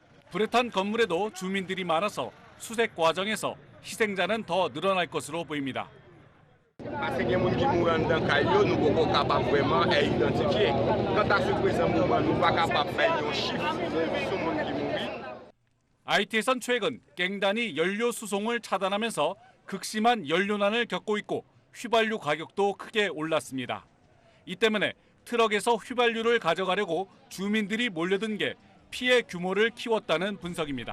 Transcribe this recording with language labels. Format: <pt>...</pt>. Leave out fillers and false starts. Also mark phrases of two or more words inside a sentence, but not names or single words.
<ko>불에 탄 건물에도 주민들이 많아서 수색 과정에서 희생자는 더 늘어날 것으로 보입니다.</ko> <fr>Parce que les gens qui mourent dans le caillou, nous ne sommes pas capables vraiment d'identifier. Quant à ce présent moment, nous ne sommes pas capables de faire un chiffre sur les gens qui mourent.</fr> <ko>IT에선 최근 갱단이 연료 수송을 차단하면서 극심한 연료난을 겪고 있고 휘발유 가격도 크게 올랐습니다. 이 때문에 트럭에서 휘발유를 가져가려고 주민들이 몰려든 게 피해 규모를 키웠다는 분석입니다.</ko>